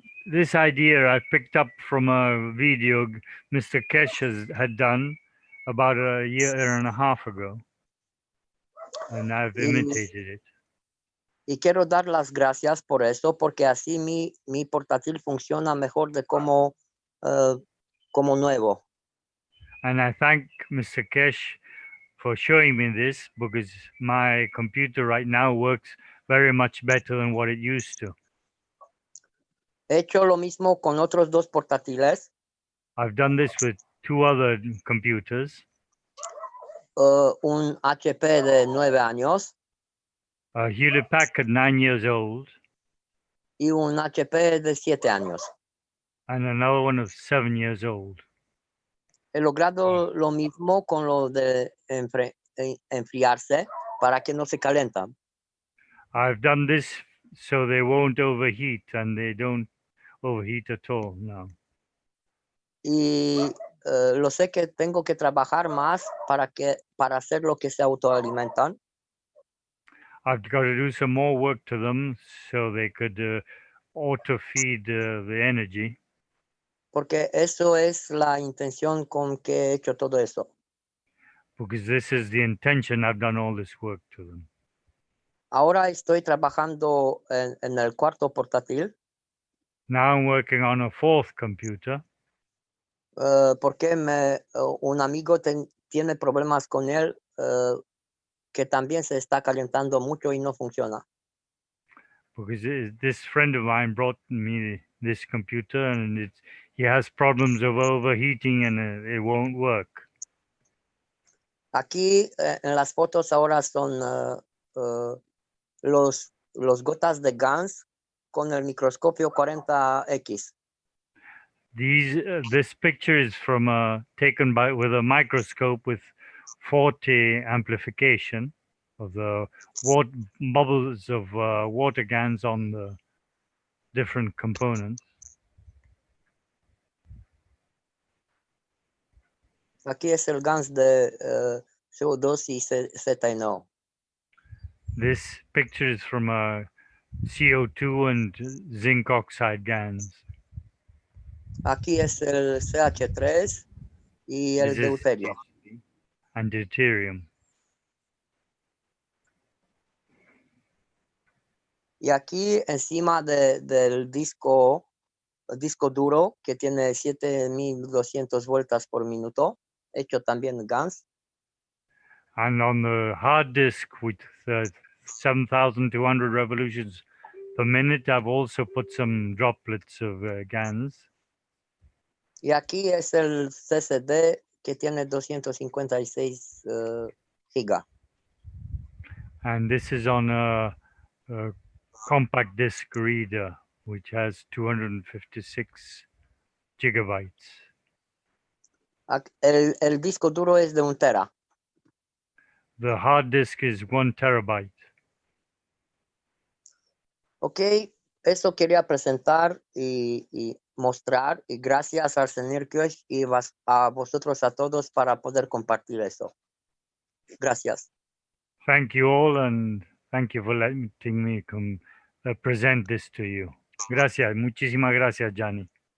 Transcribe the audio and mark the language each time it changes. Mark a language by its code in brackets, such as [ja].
[en] This idea I picked up from a video Mr. Kesh had done about a year and a half ago, and I've imitated it. [es] Y quiero dar las gracias por eso, porque así mi portátil funciona mejor de como nuevo. [en] And I thank Mr. Kesh for showing me this because my computer right now works very much better than what it used to. [es] He hecho lo mismo con otros 2 portátiles, [en] I've done this with 2 other computers, [es] un HP de 9 años [en] a Hewlett Packard 9 years old [es] y un HP de 7 años. [en] and another one of 7 years old. [es] He logrado lo mismo con lo de enfriarse para que no se calientan. [en] I've done this so they won't overheat, and they don't overheat at all now. [es] Y lo sé que tengo que trabajar más para hacer lo que se autoalimentan. [en] I've got to do some more work to them so they could auto feed the energy, [es] Porque eso es la intención con que he hecho todo eso. [en] because this is the intention. I've done all this work to them. [es] Ahora estoy trabajando en el cuarto portátil [en] Now I'm working on a 4th computer [es] porque un amigo tiene problemas con él que también se está calentando mucho y no funciona. [en] because this friend of mine brought me this computer, and he has problems of overheating, and it won't work. [es] Aquí en las fotos ahora son los gotas de GANs con el microscopio 40X. [en] This picture is from taken with a microscope with 40 amplification. of the bubbles of water GANs on the different components. [es] Aquí es el GANs de CO2 y ZNO. [en] This picture is from CO2 and zinc oxide GANs. [es] Aquí es el CH3 y el [en] This is [es] deuterio. [en] and deuterium. [es] Y aquí encima del disco duro que tiene 7200 vueltas por minuto, hecho también GANs. [en] And on the hard disk with 7,200 revolutions per minute, I've also put some droplets of GANs. [es] Y aquí es el CCD que tiene 256 giga. [en] And this is on a compact disk reader, which has 256 gigabytes. [es] El disco duro es de 1 tera. [en] The hard disk is 1 terabyte. [es] Ok, eso quería presentar y mostrar. Y gracias al señor Kirsch y a vosotros a todos para poder compartir eso. Gracias. [en] Thank you all, and thank you for letting me present this to you. [es] Gracias, muchísimas gracias, Gianni.